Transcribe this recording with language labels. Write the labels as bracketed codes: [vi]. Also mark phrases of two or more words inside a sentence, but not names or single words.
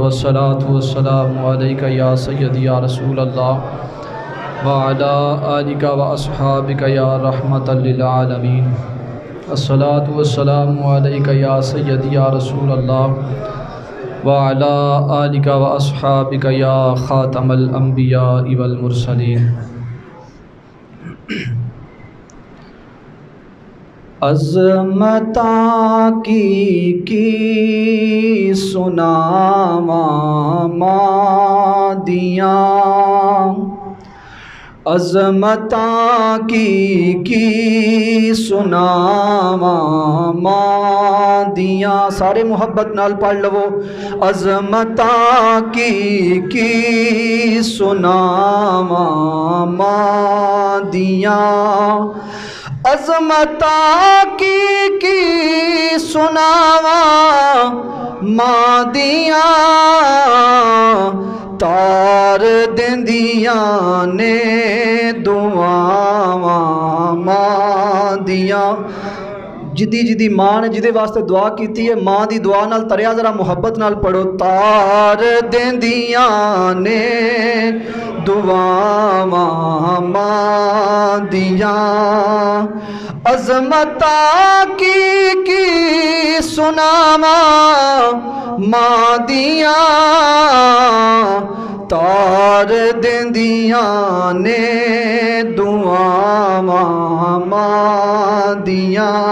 [ar] الصلاۃ والسلام علیک یا سیدی یا رسول اللہ وعلی آلک و اصحابک یا رحمۃ للعالمین۔ الصلاۃ والسلام علیک یا سیدی یا رسول اللہ وعلی آلک و اصحابک یا خاتم الانبیاء والمرسلین۔ [pa] عظمتاں کی سناواں مادیاں، عظمتاں کی سناواں مادیاں۔ سارے محبت نال پڑھ لو۔ عظمتاں کی سناواں مادیاں، عظمتاں کی سناواں مادیاں، تار دیندیاں نے دعاواں مادیاں۔ جدی ماں نے جدے واسطے دعا کیتی ہے، ماں دی دعا نال تریا، ذرا محبت نال پڑھو۔ تار دیندیاں نے دعاواں مادیاں، عظمتاں کی سناواں مادیاں، تار دیندیاں نے دعاواں مادیاں۔